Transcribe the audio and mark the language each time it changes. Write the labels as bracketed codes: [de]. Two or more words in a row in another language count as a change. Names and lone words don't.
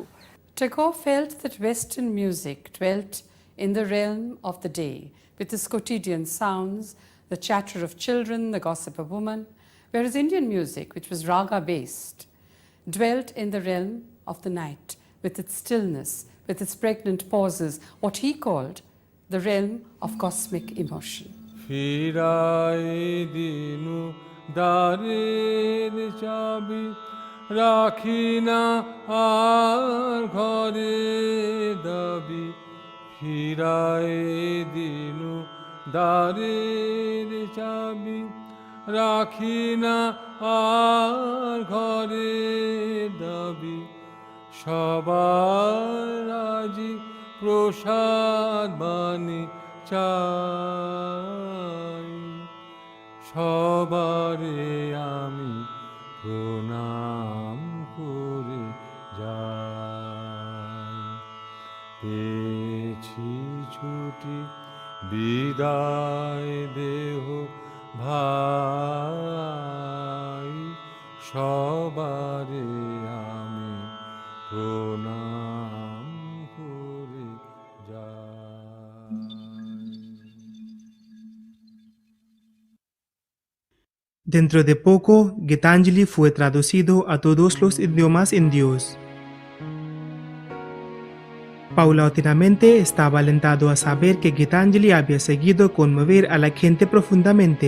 [en] Tagore felt that Western music dwelt in the realm of the day, with its quotidian sounds, the chatter of children, the gossip of women, whereas Indian music, which was raga-based, dwelt in the realm of the night, with its stillness, with its pregnant pauses, what he called the realm of cosmic emotion. [bn] ফিরাই দিনু দ্বারের চাবি রাখিনা আর ঘরে দাবি. ফিরাই দিনু দ্বারের চাবি রাখিনা আর ঘরে দাবি. সবার আজি প্রসাদ বাণী চাই, সবারে আমি প্রণাম করে যাই। পেয়েছি ছুটি বিদায় দেহ ভাই, সবারে আমি প্রণাম করে যাই। [es] Dentro de poco, Gitanjali fue traducido a todos los idiomas indios. Paulatinamente estaba alentado a saber que Gitanjali había seguido conmover a la gente profundamente.